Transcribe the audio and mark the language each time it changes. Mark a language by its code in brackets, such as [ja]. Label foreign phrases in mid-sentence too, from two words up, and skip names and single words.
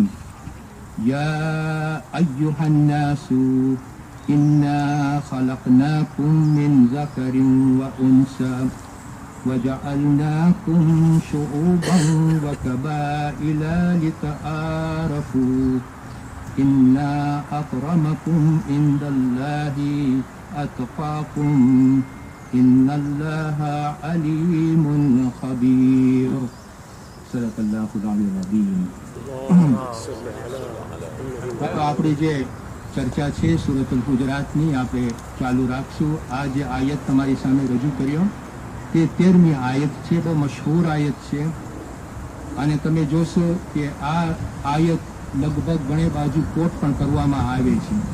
[ar] يا أيها الناس إنا خلقناكم من ذكر وأنثى وجعلناكم شعوبا وقبائل لتعارفوا إن أكرمكم عند الله أتقاكم إن الله عليم خبير. صدق الله العظيم. [gu] આપણી જે ચર્ચા છે સૂરતુલ હુજરાતની આપણે ચાલુ રાખશું। આ જે આયત તમારી સામે રજૂ કર્યો તે 13મી આયત છે, બહુ મશહૂર આયત છે અને તમે જોશો કે આ આયત લગભગ ઘણી બાજુ કોટ પણ કરવામાં આવે છે।